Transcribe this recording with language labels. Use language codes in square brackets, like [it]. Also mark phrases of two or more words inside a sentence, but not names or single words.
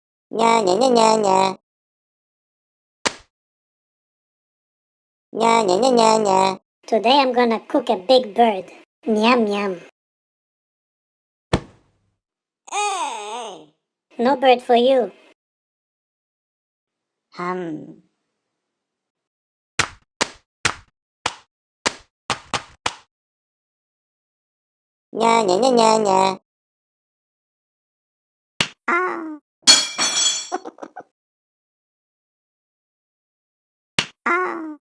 [en] Nya, nya, nya, nya, nya. Nya, nya, nya, nya, nya. Today I'm gonna cook a big bird. Yum yum. No bird for you. Hum. Nya, nya, nya, nya, nya. Ah. Ah.